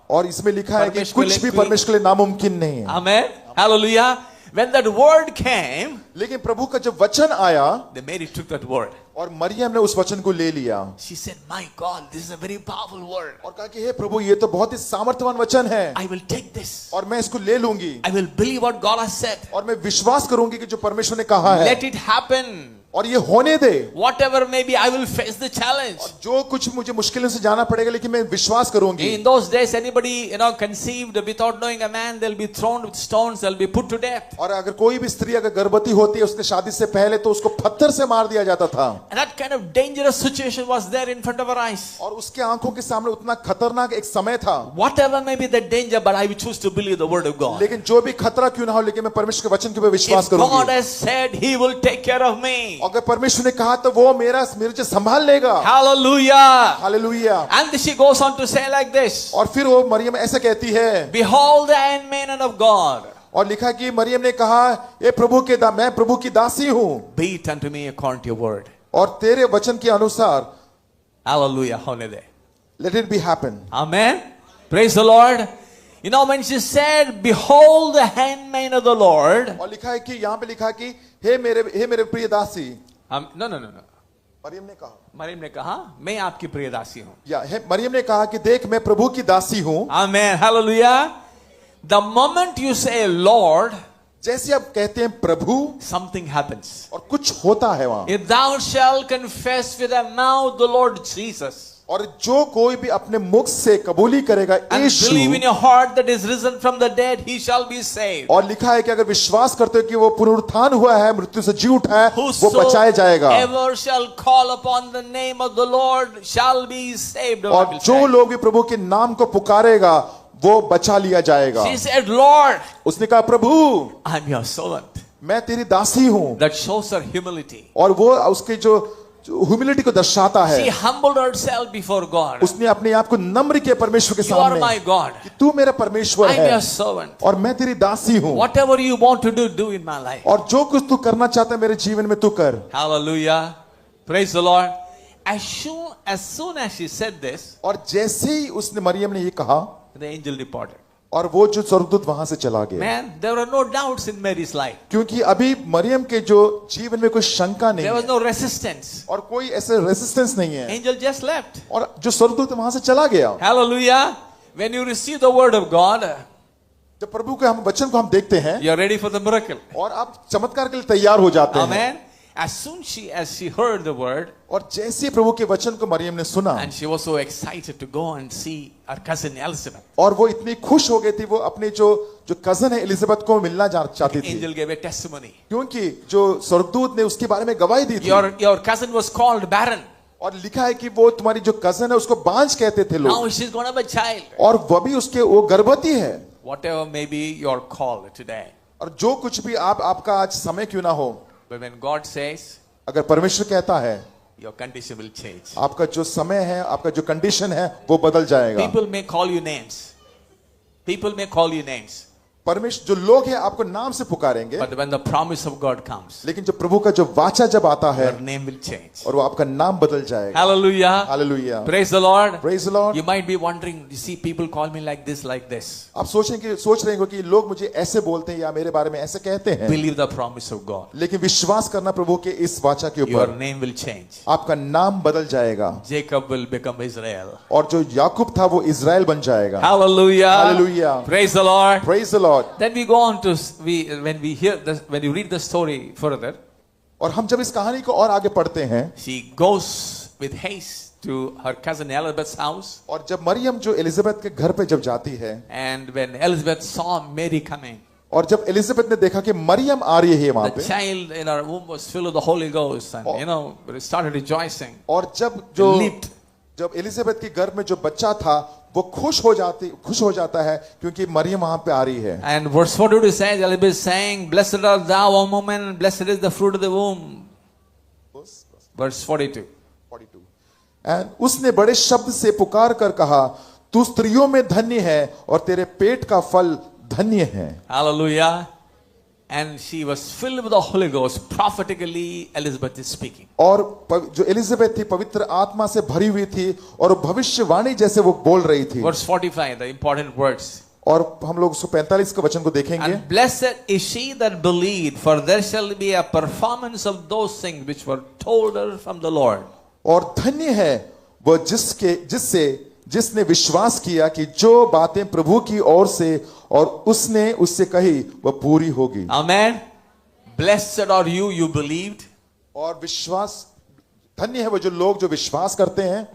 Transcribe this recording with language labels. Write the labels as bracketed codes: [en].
[hi] और इसमें लिखा है कि परमेश्वर कुछ के भी लिए परमेश्वर के लिए नामुमकिन नहीं है। [en] Amen. Hallelujah. When that word came, [hi] लेकिन प्रभु का जब वचन आया [en] the Mary took that word. [hi] और मरियम ने उस वचन को ले लिया [en] She said, "My God, this is a very powerful word. [hi] और कहा कि हे प्रभु ये तो बहुत ही सामर्थ्यवान वचन है [en] I will take this. [hi] और मैं इसको ले लूंगी [en] I will believe what God has said. [hi] और मैं विश्वास करूंगी कि जो परमेश्वर ने कहा है [en] Let it happen. [hi] और ये होने दे। [en] Whatever may be, I will face the challenge." [hi] जो कुछ मुझे मुश्किलों से जाना पड़ेगा लेकिन मैं विश्वास करूंगी। [en] In those days, anybody conceived without knowing a man, they'll be thrown with stones. They'll be put to death. [hi] और अगर कोई भी स्त्री अगर गर्भवती होती है उसके शादी से पहले तो उसको पत्थर से मार दिया जाता था। [en] And that kind of dangerous situation was there in front of our eyes. [hi] और उसके आंखों के सामने उतना खतरनाक एक समय था। [en] Whatever may be the danger, but I will choose to believe the word of God. [hi] लेकिन जो भी खतरा क्यों ना हो लेकिन मैं परमेश्वर के वचन के ऊपर विश्वास [en] If God [hi] करूंगी। [en] has said He will take care of me. [hi] अगर परमेश्वर ने कहा तो वो मेरे संभाल लेगा। [en] Hallelujah. [hi] Hallelujah. [en] And she goes on to say like this. [hi] और फिर वो मरियम ऐसा कहती है [en] Behold the handmaiden of God. [hi] और लिखा कि मरियम ने कहा ए प्रभु के मैं प्रभु की दासी हूं [en] Be it unto me according to your word. [hi] और तेरे वचन के अनुसार Hallelujah. होने दे. [en] let it be happen। Amen. Praise the Lord. When she said, "Behold the handmaid of the Lord." [hi] और लिखा है कि यहाँ पे लिखा कि हे मेरे प्रिय दासी। [en] No. [hi] मरियम ने कहा मरियम ने कहा, मैं आपकी प्रिय दासी हूं। या मरियम ने कहा कि देख मैं प्रभु की दासी हूं। [en] Amen. Hallelujah. The moment you say Lord, [hi] जैसे आप कहते हैं प्रभु [en] something happens. [hi] और कुछ होता है वहां। [en] If thou shalt confess with thy mouth the Lord Jesus, [hi] और जो कोई भी अपने मुख से कबूली करेगा [en] and [hi] Yeshu [en] believe in your heart that is risen from the dead, he shall be saved. [hi] और लिखा है कि अगर विश्वास करते हो कि वो पुनरुत्थान हुआ है मृत्यु से जी उठा है वो बचाया जाएगा। [en] Whosoever shall call upon the name of the Lord shall be saved. [hi] और जो लोग भी प्रभु के नाम को पुकारेगा वो बचा लिया जाएगा। [en] She said, "Lord, [hi] उसने कहा प्रभु [en] I'm your servant." [hi] मैं तेरी दासी हूं। [en] That shows her humility. [hi] और वो उसके जो ह्यूमिलिटी को दर्शाता [en] She [hi] है। [en] humbled herself before God. [hi] उसने अपने आप को नम्र किया परमेश्वर के [en] You are [hi] सामने [en] my God. [hi] कि तू मेरा परमेश्वर [en] I'm [hi] है [en] your servant. [hi] और मैं तेरी दासी हूं। [en] Whatever you want to do in my life. [hi] और जो कुछ तू करना चाहता है मेरे जीवन में तू कर। [en] Hallelujah. Praise the Lord. As soon as she said this, [hi] और जैसे ही उसने मरियम ने ये कहा [en] the angel departed. [hi] और वो जो स्वर्गदूत वहां से चला गया। [en] Man, there were no doubts in Mary's life. [hi] क्योंकि अभी मरियम के जो जीवन में कोई शंका नहीं [en] There was [hi] है [en] no resistance. [hi] और कोई ऐसे रेजिस्टेंस नहीं है [en] Angel just left. [hi] और जो स्वर्गदूत वहां से चला गया। [en] Hallelujah. When you receive the word of God, [hi] जब प्रभु के हम वचन को हम देखते हैं [en] you're ready for the miracle. [hi] और आप चमत्कार के लिए तैयार हो जाते हैं। [en] Amen. As soon as she heard the word, [hi] और जैसे ही प्रभु के वचन को मरियम ने सुना [en] and she was so excited to go and see her cousin Elizabeth, [hi] और वो इतनी खुश हो गई थी वो अपने जो कजन है एलिजाबेथ को मिलना चाहती थी। [en] angel gave a testimony. [hi] क्योंकि जो स्वर्गदूत ने उसके बारे में गवाही दी थी। [en] Your cousin was called barren. [hi] और लिखा है कि वो तुम्हारी जो कजन है उसको बांझ कहते थे [en] Now [hi] लोग [en] she's going to have a child. [hi] और वो भी वो गर्भवती है। [en] Whatever may be your call today. [hi] और जो कुछ भी आपका आज समय क्यों ना हो [en] But when God says, [hi] अगर परमेश्वर कहता है [en] your condition will change. [hi] आपका जो समय है आपका जो कंडीशन है वो बदल जाएगा। [en] People may call you names. People may call you names. [hi] परमेश्वर जो लोग हैं आपको नाम से पुकारेंगे [en] But when the promise of God comes, [hi] लेकिन जब प्रभु का जो वाचा जब आता है [en] your name will change. [hi] और वो आपका नाम बदल जाएगा। [en] Hallelujah. [hi] Hallelujah. [en] Praise the Lord. Praise the Lord। You might be wondering, you see people call me like this, like this. [hi] आप सोच रहे हो कि लोग मुझे ऐसे बोलते हैं या मेरे बारे में ऐसे कहते हैं। [en] Believe the promise of God. [hi] लेकिन विश्वास करना प्रभु के इस वाचा के [en] Your [hi] ऊपर [en] name will change. [hi] आपका नाम बदल जाएगा [en] Jacob will become Israel. [hi] और जो याकूब था वो इज़राइल बन जाएगा। [en] Hallelujah. Hallelujah. Praise the Lord. Praise the Lord। Then we go on to when you read the story further, [hi] और हम जब इस कहानी को और आगे पढ़ते हैं [en] she goes with haste to her cousin Elizabeth's house. [hi] और जब मरियम जो एलिजाबेथ के घर पे जब जाती है [en] And when Elizabeth saw Mary coming, [hi] और जब एलिजाबेथ ने देखा कि मरियम आ रही है वहां [en] the [hi] पे [en] child in her womb was filled with the Holy Ghost, and started rejoicing. [hi] और जब जो [en] Leaped. [hi] जब एलिजाबेथ के गर्भ में जो बच्चा था वो खुश हो जाता है क्योंकि मरियम वहां पे आ रही है। [en] And verse 42 says, Elizabeth saying, "Blessed art thou, O woman, and blessed is the fruit of the womb." Verse 42. [hi] And उसने बड़े शब्द से पुकार कर कहा तू स्त्रियों में धन्य है और तेरे पेट का फल धन्य है। [en] Hallelujah. and she was filled with the Holy Ghost. Prophetically, Elizabeth is speaking. [hi] और जो एलिजाबेथ थी पवित्र आत्मा से भरी हुई थी और भविष्यवाणी जैसे वो बोल रही थी। [en] Verse 45, the important words. [hi] और हम लोग 145 के वचन को देखेंगे। [en] And blessed is she that believed, for there shall be a performance of those things which were told her from the Lord. [hi] और धन्य है वह जिसने विश्वास किया कि जो बातें प्रभु की ओर से और उसने उससे कही वह पूरी होगी। [en] Amen. Blessed are you, you believed. [hi] और विश्वास धन्य है वो जो लोग जो विश्वास करते हैं।